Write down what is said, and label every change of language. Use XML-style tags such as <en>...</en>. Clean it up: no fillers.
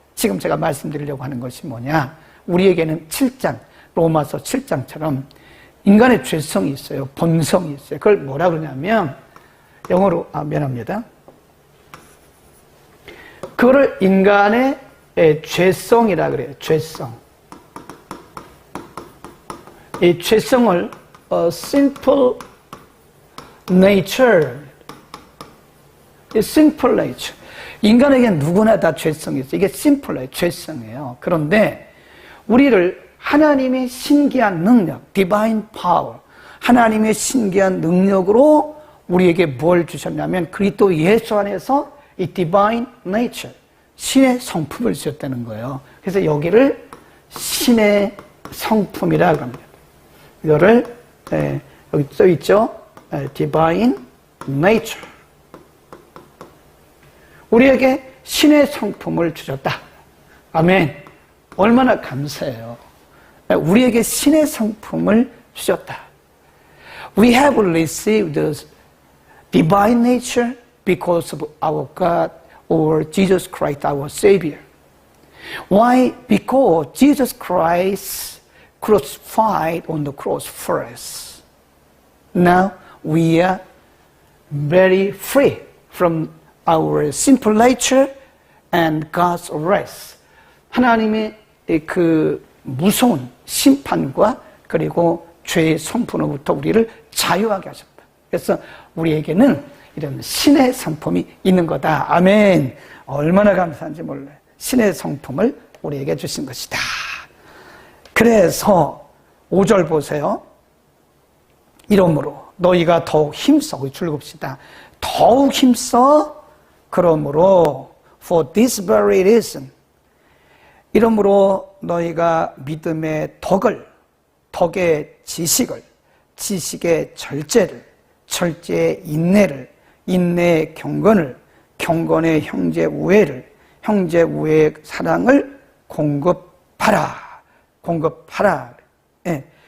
<ko>지금 제가 말씀드리려고 하는 것이 뭐냐, 우리에게는 7장, 로마서 7장처럼 인간의 죄성이 있어요. 본성이 있어요. 그걸 뭐라 그러냐면 영어로 미안합니다. 그거를 인간의 죄성이라 그래요. 죄성. 이 죄성을 simple nature, simple nature. 인간에게는 누구나 다 죄성이 있어요. 이게 simple 죄성이에요. 그런데 우리를 하나님의 신기한 능력, divine power, 하나님의 신기한 능력으로 우리에게 뭘 주셨냐면 그리스도 예수 안에서 이 divine nature, 신의 성품을 주셨다는 거예요. 그래서 여기를 신의 성품이라고 합니다. 이거를 여기 써 있죠. Divine Nature. 우리에게 신의 성품을 주셨다. 아멘. 얼마나 감사해요. 우리에게 신의 성품을 주셨다.</ko> <en>We have received the divine nature because of our God or Jesus Christ our Savior. Why? Because Jesus Christ crucified on the cross for us. Now we are very free from our sinful nature and God's wrath.</en> <ko>하나님의 그 무서운 심판과 그리고 죄의 성품으로부터 우리를 자유하게 하셨다. 그래서 우리에게는 이런 신의 성품이 있는 거다. 아멘. 얼마나 감사한지 몰라요. 신의 성품을 우리에게 주신 것이다. 그래서 5절 보세요. 이러므로 너희가 더욱 힘써. 우리 줄급시다. 더욱 힘써. 그러므로</ko> <en>for this very reason.</en> <ko>이러므로 너희가 믿음의 덕의 지식을, 지식의 절제를, 절제의 인내를, 인내의 경건을, 경건의 형제 우애를, 형제 우애의 사랑을 공급하라. 공급하라. 예.</ko>